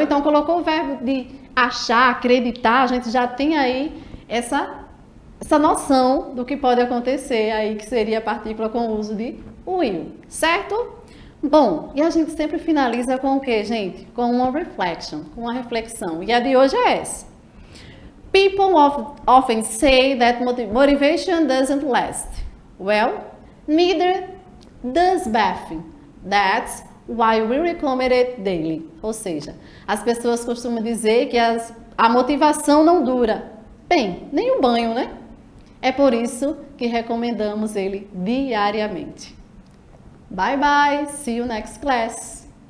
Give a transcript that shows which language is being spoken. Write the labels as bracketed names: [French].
[Portuguese] Então, colocou o verbo de achar, acreditar, a gente já tem aí essa noção do que pode acontecer aí, que seria a partícula com o uso de will, certo? Bom, e a gente sempre finaliza com o quê, gente? Com uma reflection, com uma reflexão. E a de hoje é essa. [English] People often say that motivation doesn't last. Well, neither does bathing. That's Why we recommend it daily. [Portuguese] Ou seja, as pessoas costumam dizer que a motivação não dura. Bem, nem o banho, né? É por isso que recomendamos ele diariamente. [English] Bye bye, see you next class.